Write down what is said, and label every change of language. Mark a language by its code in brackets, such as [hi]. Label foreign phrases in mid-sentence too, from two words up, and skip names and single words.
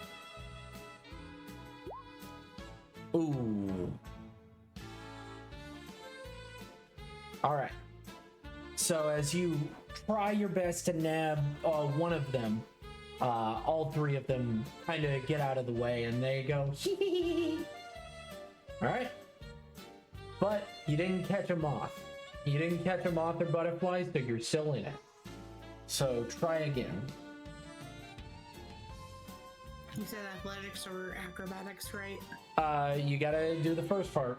[en] Ooh. All right. So as you try your best to nab one of them, all 3 of them kind of get out of the way and they go hee hee hee. All right. But you didn't catch a moth. You didn't catch a moth or butterfly, so you're still in it. So try again. You said athletics or acrobatics, right? You gotta do the first part.